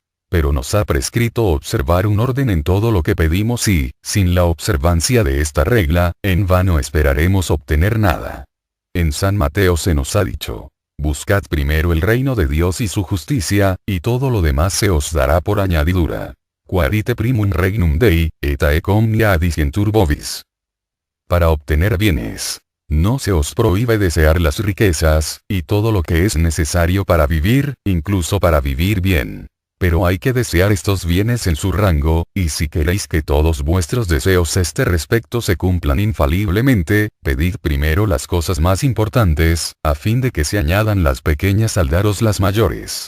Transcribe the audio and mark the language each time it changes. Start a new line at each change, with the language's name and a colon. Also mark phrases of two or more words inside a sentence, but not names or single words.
Spanish: Pero nos ha prescrito observar un orden en todo lo que pedimos y, sin la observancia de esta regla, en vano esperaremos obtener nada. En San Mateo se nos ha dicho: buscad primero el reino de Dios y su justicia, y todo lo demás se os dará por añadidura.
Latin: Quaerite primum regnum Dei, et haec omnia adicientur vobis.
Spanish: Para obtener bienes. No se os prohíbe desear las riquezas, y todo lo que es necesario para vivir, incluso para vivir bien. Pero hay que desear estos bienes en su rango, y si queréis que todos vuestros deseos a este respecto se cumplan infaliblemente, pedid primero las cosas más importantes, a fin de que se añadan las pequeñas al daros las mayores.